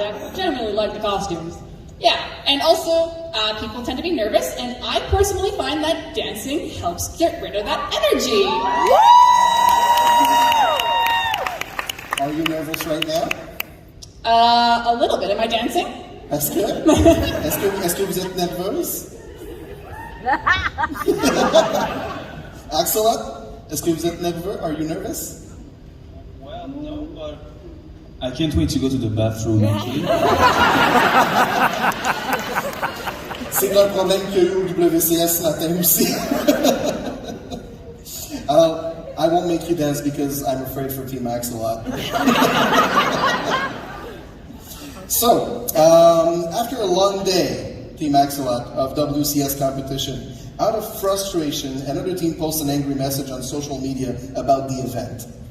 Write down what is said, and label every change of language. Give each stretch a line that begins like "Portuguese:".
English: I genuinely like the costumes. Yeah, and also, people tend to be nervous, and I personally find that dancing helps get rid of that energy. Are you nervous right now? A little bit. Am I dancing?
French: Est-ce que vous êtes nerveuse? Axolot, est-ce que vous êtes nerveux?
English: Are you nervous? Well, no, but I can't wait to go to the bathroom, actually.
French: C'est un problème qu'il y a eu au WCS ce matin aussi.
English: I won't make you dance because I'm afraid for Team Axolot. So, after a long day, Team Axolot, of WCS competition, out of frustration, another team posts an angry message on social media about the event.